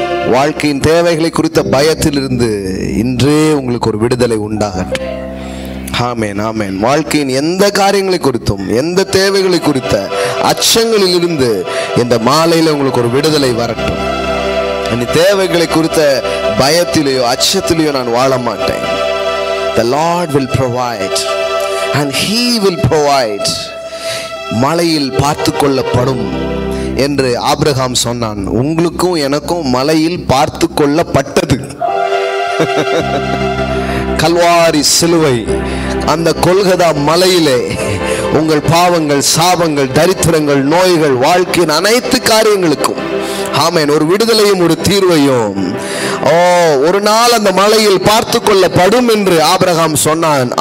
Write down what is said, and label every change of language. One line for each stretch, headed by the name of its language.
Tamil: வாழ்க்கையின் தேவைகளை குறித்த பயத்திலிருந்து இன்றே உங்களுக்கு ஒரு விடுதலை உண்டாகட்டும். ஆமென் ஆமென். வாழ்க்கையின் எந்த காரியங்களை குறித்தும் எந்த தேவைகளை குறித்த அச்சங்களில் இருந்து இந்த மாலையில உங்களுக்கு ஒரு விடுதலை வரட்டும். அந்த தேவைகளை குறித்த பயத்திலேயோ அச்சத்திலேயோ நான் வாழ மாட்டேன்.
English: The Lord will provide and He will provide.
Tamil: மலையில் பார்த்து கொள்ளப்படும் என்று ஆபிரகாம் சொன்னான். உங்களுக்கும் எனக்கும் மலையில் பார்த்து கொள்ளப்பட்டது. கல்வாரி சிலுவை, அந்த கொல்கதா மலையிலே உங்கள் பாவங்கள், சாபங்கள், தரித்திரங்கள், நோய்கள், வாழ்க்கையின் அனைத்து காரியங்களுக்கும் ஆமென் ஒரு விடுதலையும் ஒரு தீர்வையும் ஒரு நாள் அந்த மலையில் பார்த்து கொள்ளப்படும் என்று ஆபிரகாம் சொன்னான்.